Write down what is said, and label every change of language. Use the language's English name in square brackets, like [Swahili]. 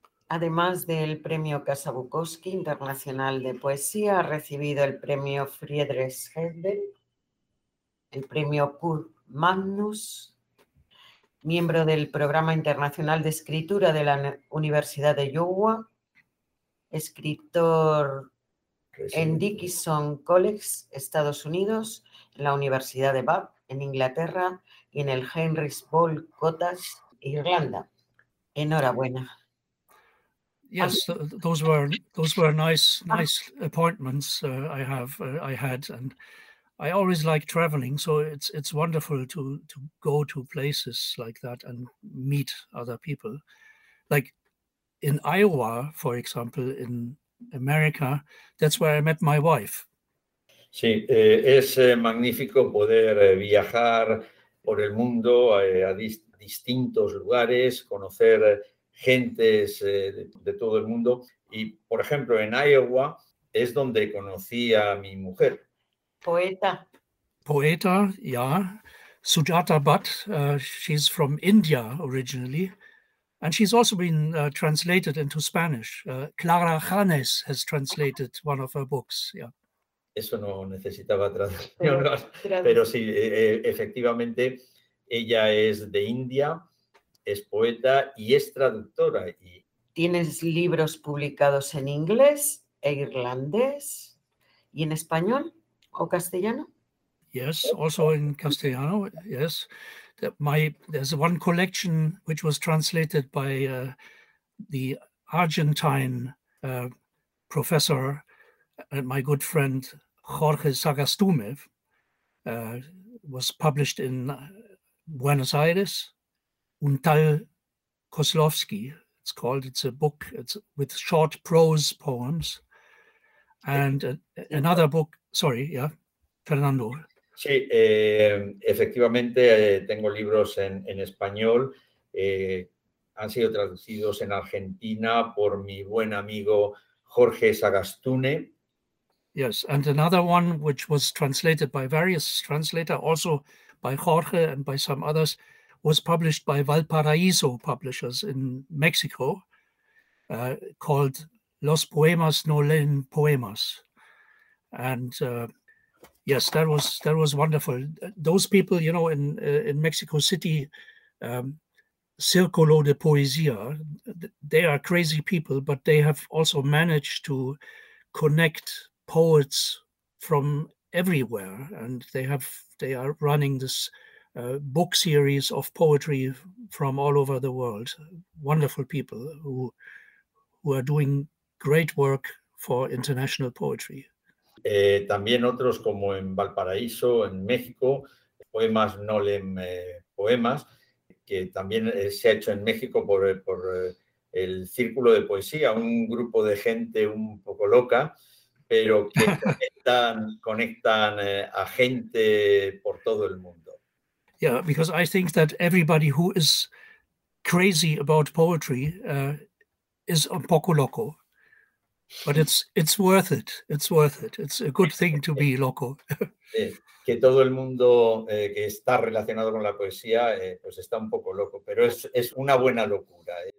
[Spanish] Además del premio Casa Bukowski Internacional de Poesía, ha recibido el premio Friedrich Hebbel, el premio Kurt Magnus, miembro del Programa Internacional de Escritura de la Universidad de Iowa, escritor en Dickinson College, Estados Unidos, en la Universidad de Bath, en Inglaterra, y en el Heinrich Boll Cottage, Irlanda. Enhorabuena. [English] Yes, those were nice appointments I had, and I always like traveling, so it's wonderful to go to places like that and meet other people. Like in Iowa, for example, in America, that's where I met my wife. [Spanish] Sí, es magnífico poder viajar por el mundo a distintos lugares, conocer gentes de todo el mundo. Y, por ejemplo, en Iowa es donde conocí a mi mujer. Poeta, [English] yeah. Sujata Bhatt, she's from India originally. And she's also been translated into Spanish. Clara Janes has translated one of her books. Yeah. [Spanish] Eso no necesitaba traducción, pero sí, efectivamente, ella es de India, es poeta y es traductora. Y... ¿Tienes libros publicados en inglés e irlandés y en español o castellano? [English] Yes, also in castellano, yes. There's one collection which was translated by the Argentine professor and my good friend Jorge Sagastumev, was published in Buenos Aires, Un tal Kozlovsky, it's called. It's a book, it's with short prose poems. And another book, sorry, yeah, Fernando. [Spanish] Sí, efectivamente, tengo libros en español. Han sido traducidos en Argentina por mi buen amigo Jorge Sagastume. [English] Yes, and another one which was translated by various translators, also by Jorge and by some others, was published by Valparaíso Publishers in Mexico, called Los Poemas No Leen Poemas. And yes, that was wonderful. Those people, you know, in Mexico City, Círculo de Poesía, they are crazy people, but they have also managed to connect poets from everywhere, and they are running this book series of poetry from all over the world. Wonderful people who are doing great work for international poetry. [Spanish] También otros como en Valparaíso, en México, Poemas No Leen Poemas, que también se ha hecho en México por el Círculo de Poesía, un grupo de gente un poco loca, pero que conectan a gente por todo el mundo. [English] Yeah, because I think that everybody who is crazy about poetry is un poco loco. But it's worth it. It's worth it. It's a good thing to be loco. [Spanish] Que todo el mundo que está relacionado con la poesía pues está un poco loco, pero es una buena locura.